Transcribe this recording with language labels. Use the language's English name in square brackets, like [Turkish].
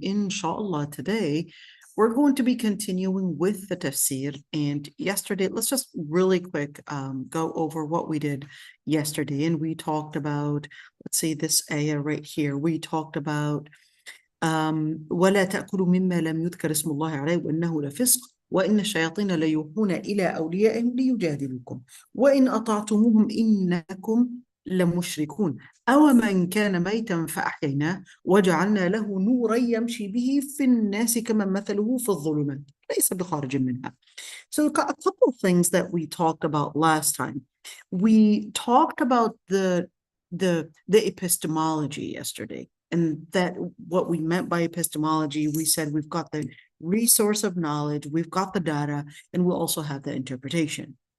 [English] Inshallah, today we're going to be continuing with the tafsir. And yesterday, let's just really quick go over what we did yesterday. And we talked about, let's see, this ayah right here. We talked about [Arabic] ولا تأكلوا مما لم يذكر اسم الله عليه وإنه لفسق وإن الشياطين ليوحون إلى أوليائهم ليجادلوكم وإن أطعتموهم إنكم لمشركون أو من كان ميتا فأحييناه وجعلنا له نورا يمشي به في الناس كمن مثله في الظلمات ليس بخارج منها. [English] So a couple of things that we talked about last time. We talked about the epistemology yesterday. And that what we meant by epistemology, we said we've got the resource of knowledge, we've got the data, and we also have the interpretation.